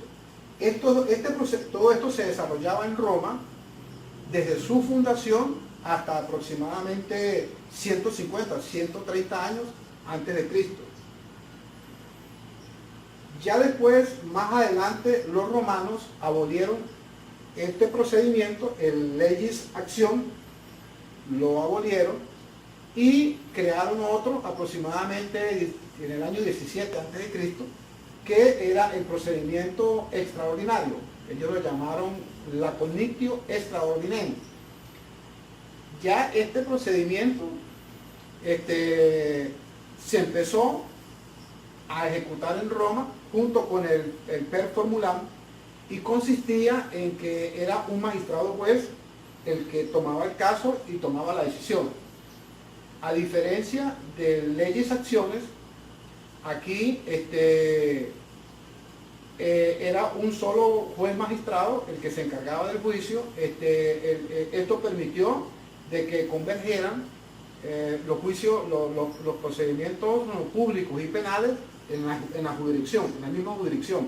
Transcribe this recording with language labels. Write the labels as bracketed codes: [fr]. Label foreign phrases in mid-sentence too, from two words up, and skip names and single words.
[es] Todo esto se desarrollaba en Roma desde su fundación hasta aproximadamente 150, 130 años antes de Cristo. Ya después, más adelante, los romanos abolieron este procedimiento, el [la] legis actionem, [es] lo abolieron y crearon otro aproximadamente en el año 17 a.C., que era el procedimiento extraordinario. Ellos lo llamaron la [la] connectio extraordinem. [es] Ya este procedimiento se empezó a ejecutar en Roma junto con el [la] per formulam, [es] y consistía en que era un magistrado juez el que tomaba el caso y tomaba la decisión. A diferencia de [la] legis actiones, [es] aquí era un solo juez magistrado el que se encargaba del juicio. Esto permitió de que convergieran los juicios, los procedimientos públicos y penales en la jurisdicción, en la misma jurisdicción.